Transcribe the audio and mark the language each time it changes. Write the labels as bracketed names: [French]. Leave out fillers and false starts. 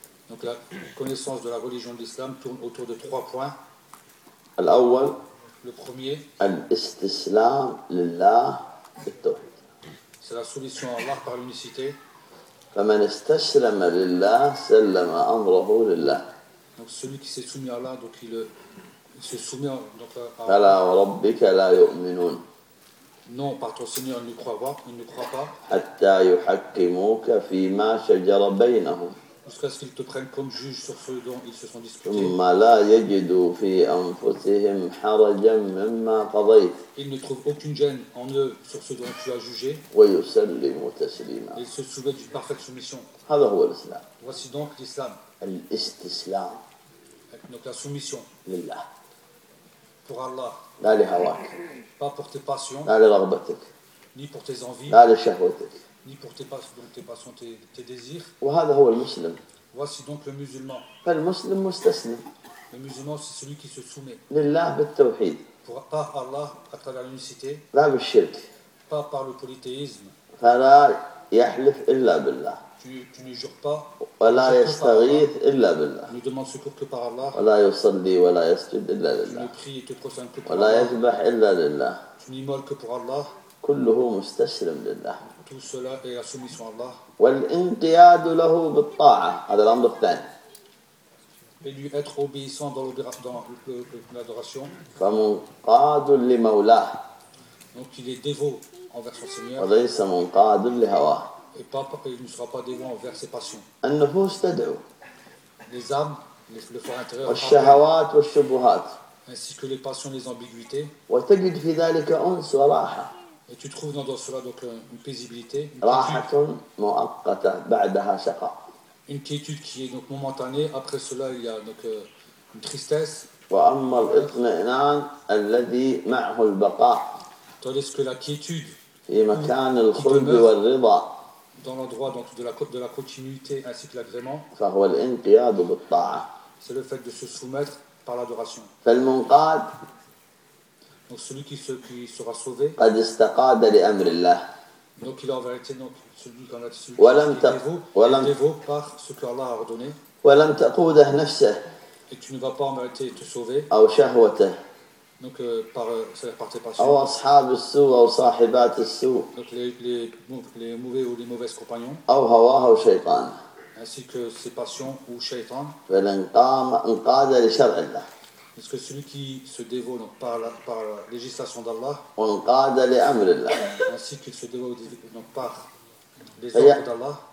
[French] Donc la connaissance de la religion de l'islam tourne autour de trois points. Le premier, c'est la soumission à Allah par l'unicité. [Arabic] فمن استسلم لله سلم أمره لله. [French] Donc celui qui s'est soumis à Allah, donc il se soumet donc à Allah. [Arabic] فلا وربك لا يؤمنون. [French] Non, par ton Seigneur, ils ne croient pas. Ils ne croient pas. [Arabic] حتى يحكموك فيما شجر بينهم. [French] Jusqu'à ce qu'ils te prennent comme juge sur ce dont ils se sont disputés. [Arabic] ثم لا يجدوا في أنفسهم حرجا مما قضيت. [French] Ils ne trouvent aucune gêne en eux sur ce dont tu as jugé. [Arabic] ويسلموا تسليما. [French] Ils se soumettent d'une parfaite soumission. [Arabic] هذا هو الإسلام. [French] Voici donc l'islam. [Arabic] الاستسلام. [French] Donc la soumission. [Arabic] لله. [French] pour Allah. [Arabic] لا لهواك. [French] Pas pour tes passions. [Arabic] لا لرغبتك. [French] Ni pour tes envies. [Arabic] لا لشهوتك. [French] Ni pour tes passions, tes désirs. [Arabic] وهذا هو المسلم. [French] Voici donc le musulman. [Arabic] فالمسلم مستسلم. [French] Le musulman c'est celui qui se soumet. [Arabic] لله بالتوحيد. [French] Pour, pas Allah à travers l'unicité. [Arabic] لا بالشرك. [French] Pas par le polythéisme. [Arabic] فلا يحلف إلا بالله. [French] Tu ne jures pas. [Arabic] ولا يستغيث إلا بالله. [French] Ne demande secours que par Allah. [Arabic] ولا يصلي ولا يسجد إلا لله. [French] Tu ne pries et te prosternes que par [Arabic] ولا يذبح إلا لله. [French] Tu n'immoles que pour Allah. [Arabic] كله مستسلم لله. [French] Tout cela est la soumission à Allah. [Arabic] والانقياد له بالطاعة. هذا الأمر الثاني. [French] Et lui être obéissant dans l'adoration. [Arabic] فمنقاد لمولاه. [French] Donc il est dévot envers son Seigneur. [Arabic] وليس منقاد لهواه. [French] Et papa, il ne sera pas dévoué envers ses passions. [Arabic] النفوس تدعو. [French] Les âmes, le fort intérieur. [Arabic] والشهوات والشبهات. [French] Ainsi que les passions, les ambiguïtés. [Arabic] وتجد في ذلك أنس وراحة. [French] Et tu trouves dans cela donc une paisibilité. [Arabic] راحة مؤقتة بعدها شقاء. [French] Une quiétude qui est donc momentanée. Après cela, il y a donc une tristesse. [Arabic] وأما الاطمئنان الذي معه البقاء. [French] Tandis que la quiétude. [Arabic] في مكان الخلد والرضا. [French] Dans l'endroit donc de la continuité ainsi que l'agrément. [Arabic] فهو الانقياد بالطاعة. [French] C'est le fait de se soumettre par l'adoration. [Arabic] فالمنقاد. [French] Donc celui qui sera sauvé. [Arabic] قد استقاد لأمر الله. [French] Donc il a en vérité donc celui qui en a été dévot par ce que Allah a ordonné. [Arabic] ولم تقوده نفسه. [French] Et tu ne vas pas en vérité te sauver. [Arabic] أو شهوته. [French] Donc par tes passions. [Arabic] أو أصحاب السوء أو صاحبات السوء. [French] Donc les mauvais ou les mauvaises compagnons. [Arabic] أو هواه أو شيطان. [French] Ainsi que ses passions ou شيطان. [Arabic] فالانقاد لشرع الله. [French] Parce que celui qui se dévoue donc par la législation d'Allah. [Arabic] وانقاد لأمر الله. [French] Ainsi qu'il se dévoue donc par les ordres d'Allah.